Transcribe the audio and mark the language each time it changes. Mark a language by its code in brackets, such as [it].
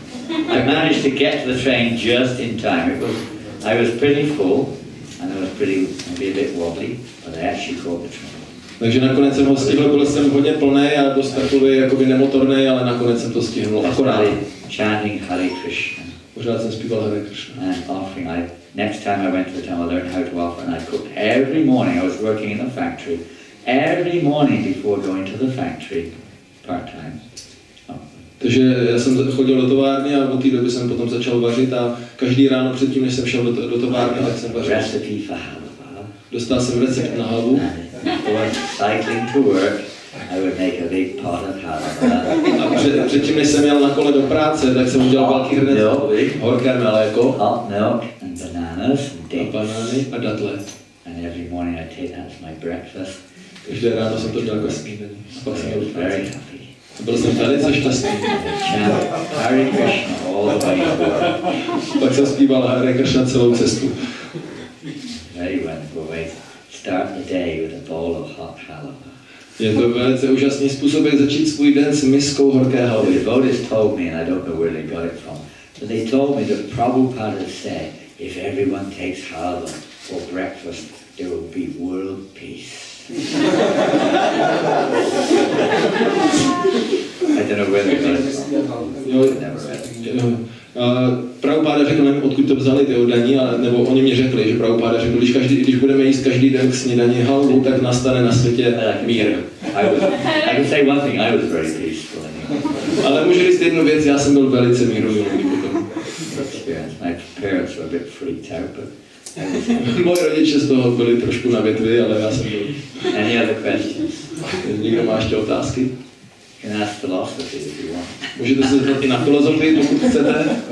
[en] I managed to get to the train just in time. I was pretty full, and I was maybe a bit wobbly, but I actually caught the train. [cs] Takže nakonec jsem ho stihl, byl jsem hodně plný a dost takový jakoby nemotorný, ale nakonec jsem to stihnul akorát. [en] Chanting Hare Krishna. [cs] Pořád jsem zpíval Hare Krishna. [en] And offering. Next time I went to the temple, I learned how to offer, and I cooked every morning. I was working in the factory. Every morning before going to the factory, part-time. [cs] Takže já jsem chodil do továrny a od té doby jsem potom začal vařit a každý ráno předtím, než jsem šel do továrny, tak jsem vařil. [en] Recipe for halva. [cs] Dostal jsem recept na halvu. [en] Before cycling to work, I would make a big pot of halva. [cs] A předtím, než jsem jel na kole do práce, tak jsem udělal velký hrnec horké mléko. [en] Hot milk and bananas and dates. [cs] A banány a datle. [en] And every morning I take that as my breakfast. [cs] Každé ráno jsem to dělal jako snídaní. [en] Very happy. [cs] Byl jsem velice šťastný. [en] Hare Krishna all the way to work. [cs] Pak jsem zpíval Hare Krishna celou cestu. [en] Very wonderful way to start the day with a bowl of hot halva. [cs] Je to velice úžasný způsob, jak začít svůj den s miskou horké halvy. [en] The devotees told me, and I don't know where they got it from, but they told me that Prabhupada said, if everyone takes halva for breakfast, there will be world peace. I don't know where they got it from. Never read it. [cs] Prabhupada řekl, nevím, odkud to vzali ty údaní, nebo oni mě řekli, že Prabhupada řekl, když budeme jíst každý den k snídani halvu, tak nastane na světě mír. [en] I can say one thing, I was very peaceful anyway. [cs] Ale můžu říct jednu věc, já jsem byl velice mírumilovný potom. [en] My parents were a bit freaked out, but [cs] moji rodiče z toho byli trošku na větvi, ale já jsem byl. [en] Any other questions? [cs] Někdo má ještě otázky? [en] You can ask philosophy if you want. [cs] Můžete se zeptat i na filozofii, pokud chcete.